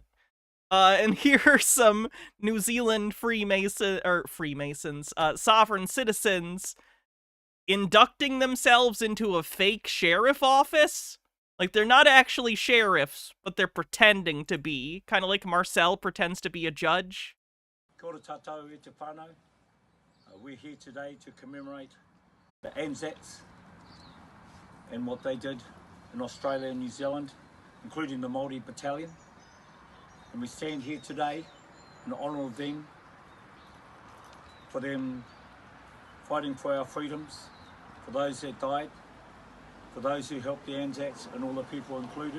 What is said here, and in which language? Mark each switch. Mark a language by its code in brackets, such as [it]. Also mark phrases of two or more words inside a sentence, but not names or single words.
[en] And here are some New Zealand Freemasons, sovereign citizens inducting themselves into a fake sheriff office. Like, they're not actually sheriffs, but they're pretending to be. Kind of like Marcel pretends to be a judge. [mi] Kia ora tātou e te whānau. [en] We're here today to commemorate the Anzacs and what they did in Australia and New Zealand, including the Māori battalion. And we stand here today in honour of them, for them fighting for our freedoms, for those that died, for those who helped the Anzacs and all the people included.